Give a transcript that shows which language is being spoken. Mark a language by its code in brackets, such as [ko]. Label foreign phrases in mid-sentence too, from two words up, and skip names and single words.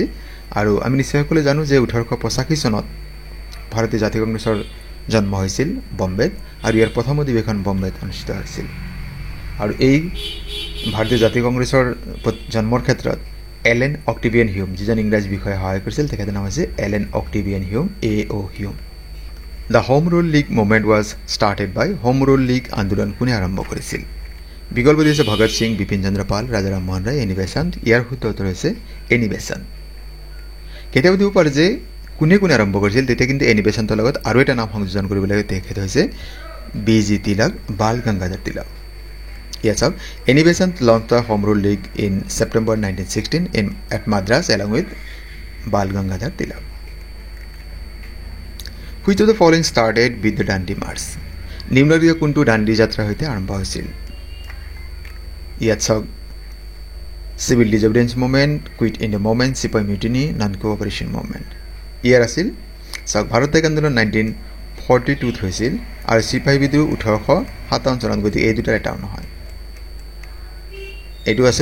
[as] আৰু আমি নিশ্চয় সকলোৱে জানো যে 1885 চনত ভাৰতীয় জাতীয় কংগ্ৰেছৰ জন্ম হৈছিল বম্বেত আৰু ইয়াৰ প্ৰথম অধিৱেশন বম্বেত অনুষ্ঠিত হৈছিল। আৰু এই ভাৰতীয় জাতীয় কংগ্ৰেছৰ জন্মৰ ক্ষেত্ৰত এলেন অক্টিভিয়ান হিউম যিজন ইংৰাজী বিষয়ে সহায় কৰিছিল, তেখেতৰ নাম হৈছে এলেন অক্টিভিয়ান হিউম, AO হিউম। [en] The Home Rule League movement was started by [as] হোম রুল লীগ আন্দোলন কোনে আৰম্ভ কৰিছিল বিকল্প দিছে ভগত সিং বিপিন চন্দ্ৰ পাল ৰাজা ৰামমোহন ৰায় এনি বেসান্ত ইয়াৰ শুদ্ধ উত্তৰ হৈছে এনি বেসান্ত কেতিয়াবা দিব পাৰে যে কোনে কোনে আৰম্ভ কৰিছিল তেতিয়া কিন্তু এনি বেসান্তৰ লগত আৰু এটা নাম সংযোজন কৰিব লাগে তেখেত হৈছে বিজি তিলক বাল গংগাধৰ তিলক [en] Yes, sir. Any Besant launched the Home Rule League in September 1916 at Madras along with Bal Gangadhar Tilak. Which of the following started with the Dandi March? [as] নিম্নলিখিত কোনটো দাণ্ডি যাত্ৰা হৈতে আৰম্ভ হৈছিল ইয়াত চাওক সিভিল ডিজঅবিডিয়েন্স মুভমেন্ট কুইট ইণ্ডিয়া মুভমেন্ট চিপাহী মিউটিনি নন কোঅপাৰেশ্যন মুভমেন্ট ইয়াৰ আছিল চাওক ভাৰত ত্যাগ আন্দোলন 1942 হৈছিল আৰু চিপাহী বিদ্ৰোহ 1857 চনত গতিকে এই দুটাৰ এটাও নহয় এইটো আছিল